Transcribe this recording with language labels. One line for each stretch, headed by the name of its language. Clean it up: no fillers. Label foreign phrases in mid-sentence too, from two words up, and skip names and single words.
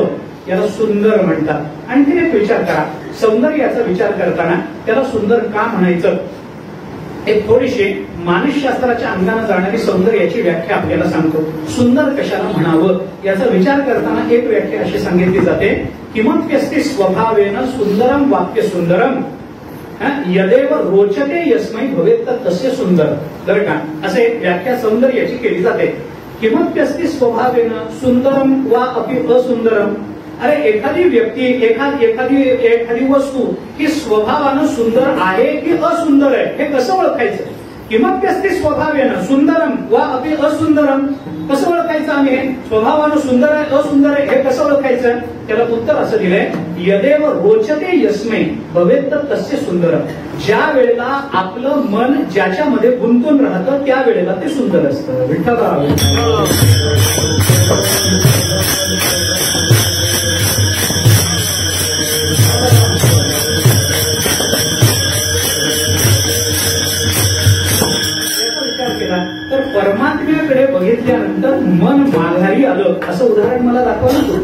Marathi: याला सुंदर म्हणतात. आणखीन एक विचार करा, सौंदर्याचा विचार करताना त्याला सुंदर का म्हणायचं, एक थोडीशी मानसशास्त्राच्या अंगाने जाणारी सौंदर्याची व्याख्या आपल्याला सांगतो. सुंदर कशाला म्हणावं याचा विचार करताना एक व्याख्या अशी सांगितली जाते,
Sanskrit: किमप्यस्ति स्वभावेन सुंदरम वाक्य सुंदरम यदेव रोचते यस्मै भवेत तस्य सुंदर.
Marathi: बरं का, असे एक व्याख्या सौंदर्याची केली जाते.
Sanskrit: किमप्यस्ति स्वभावेन सुंदरम वा अपि असुंदरम.
Marathi: अरे एखादी व्यक्ती एखादी वस्तू ही स्वभावानं सुंदर आहे की असुंदर आहे हे कसं ओळखायचं.
Sanskrit: किमप्यस्ति स्वभावेन सुंदरम वा अपि असुंदरम
Marathi: कसं ओळखायचं आम्ही, स्वभावानं सुंदर आहे असुंदर आहे हे कसं ओळखायचं. त्याला उत्तर असं दिलंय,
Sanskrit: यदेव रोचते यस्मै भवेत तस्य सुंदरम.
Marathi: ज्या वेळेला आपलं मन ज्याच्यामध्ये गुंतून राहतं त्या वेळेला ते सुंदर असतं. विठ्ठलराव तर परमात्म्याकडे बघितल्यानंतर मन माघारी आलं असं उदाहरण मला दाखवा ना.